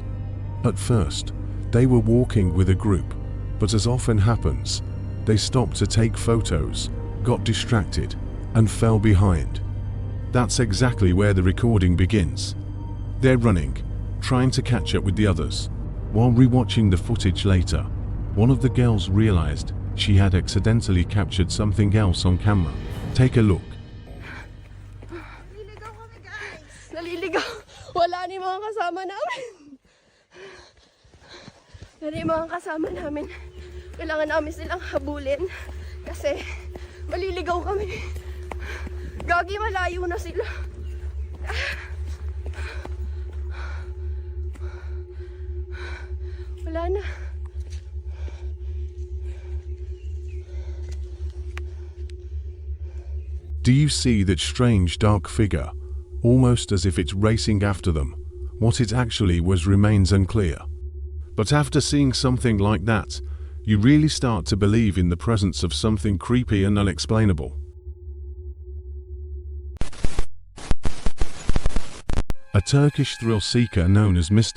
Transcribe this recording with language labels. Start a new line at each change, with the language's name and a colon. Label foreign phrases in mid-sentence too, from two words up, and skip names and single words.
English: At first, they were walking with a group, but as often happens, they stopped to take photos, got distracted, and fell behind. That's exactly where the recording begins. They're running, trying to catch up with the others. While rewatching the footage later, one of the girls realized she had accidentally captured something else on camera. Take a look.
Filipino: Naliligaw. Wala ni mga kasama namin. Dari mga kasama namin. Kailangan namin silang habulin kasi maliligaw kami. Gagi, malayo na sila. Wala na.
English: Do you see that strange dark figure? Almost as if it's racing after them. What it actually was remains unclear. But after seeing something like that, you really start to believe in the presence of something creepy and unexplainable. A Turkish thrill seeker known as Mr.